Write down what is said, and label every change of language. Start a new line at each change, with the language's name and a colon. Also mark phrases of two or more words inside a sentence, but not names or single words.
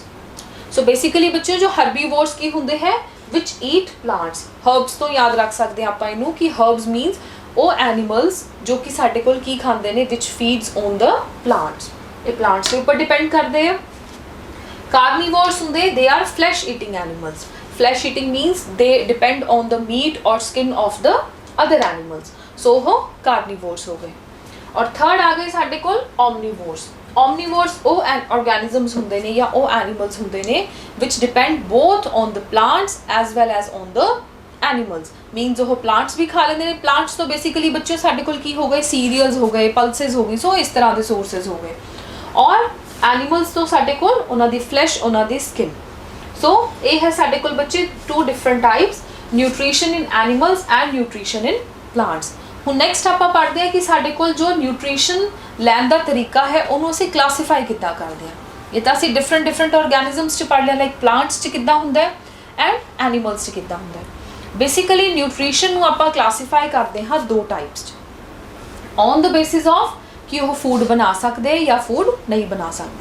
English: so basically
Punjabi: ਬੱਚਿਓ ਜੋ ਹਰਬੀਵੋਰਸ ਕੀ ਹੁੰਦੇ ਹੈ,
English: which eat plants.
Punjabi: ਹਰਬਸ ਤੋਂ ਯਾਦ ਰੱਖ ਸਕਦੇ ਹਾਂ ਆਪਾਂ ਇਹਨੂੰ ਕਿ
English: herbs means
Punjabi: ਉਹ ਐਨੀਮਲਸ ਜੋ ਕਿ ਸਾਡੇ ਕੋਲ ਕੀ ਖਾਂਦੇ ਨੇ,
English: which feeds on the plants,
Punjabi: ਇਹ ਪਲਾਂਟਸ ਦੇ ਉੱਪਰ ਡਿਪੈਂਡ ਕਰਦੇ ਆ। Carnivores ਹੁੰਦੇ,
English: they are flesh eating animals. Flesh eating means they depend on the meat or skin of the other animals.
Punjabi: So ਉਹ carnivores ਹੋ ਗਏ। ਔਰ third ਆ ਗਏ ਸਾਡੇ ਕੋਲ omnivores.
English: Omnivores
Punjabi: ਉਹ organisms ਹੁੰਦੇ ਨੇ ਜਾਂ ਉਹ animals ਹੁੰਦੇ ਨੇ
English: which depend both on the plants as well as on the animals.
Punjabi: Means ਉਹ plants ਵੀ ਖਾ ਲੈਂਦੇ ਨੇ। plants ਤੋਂ basically ਬੱਚੇ ਸਾਡੇ ਕੋਲ ਕੀ ਹੋ ਗਏ, cereals ਹੋ ਗਏ, pulses ਹੋ ਗਈ, ਸੋ ਇਸ ਤਰ੍ਹਾਂ ਦੇ sources ਹੋ ਗਏ। ਔਰ animals ਤੋਂ ਸਾਡੇ ਕੋਲ ਉਹਨਾਂ ਦੀ flesh, ਉਹਨਾਂ ਦੀ skin। ਸੋ ਇਹ ਹੈ ਸਾਡੇ ਕੋਲ ਬੱਚੇ
English: two different types, nutrition in animals and nutrition in plants।
Punjabi: ਹੁਣ ਨੈਕਸਟ ਆਪਾਂ ਪੜ੍ਹਦੇ ਹਾਂ ਕਿ ਸਾਡੇ ਕੋਲ ਜੋ ਨਿਊਟ੍ਰੀਸ਼ਨ ਲੈਣ ਦਾ ਤਰੀਕਾ ਹੈ ਉਹਨੂੰ ਅਸੀਂ ਕਲਾਸੀਫਾਈ ਕਿੱਦਾਂ ਕਰਦੇ ਹਾਂ। ਇਹ ਤਾਂ ਅਸੀਂ
English: different organisms
Punjabi: 'ਚ ਪੜ੍ਹ ਲਿਆ,
English: like plants
Punjabi: 'ਚ ਕਿੱਦਾਂ ਹੁੰਦਾ ਹੈ
English: and animals
Punjabi: 'ਚ ਕਿੱਦਾਂ ਹੁੰਦਾ ਹੈ। ਬੇਸਿਕਲੀ ਨਿਊਟ੍ਰੀਸ਼ਨ ਨੂੰ ਆਪਾਂ ਕਲਾਸੀਫਾਈ ਕਰਦੇ ਹਾਂ ਦੋ ਟਾਈਪਸ 'ਚ,
English: on the basis of
Punjabi: ਕਿ ਉਹ ਫੂਡ ਬਣਾ ਸਕਦੇ ਜਾਂ ਫੂਡ ਨਹੀਂ ਬਣਾ ਸਕਦੇ।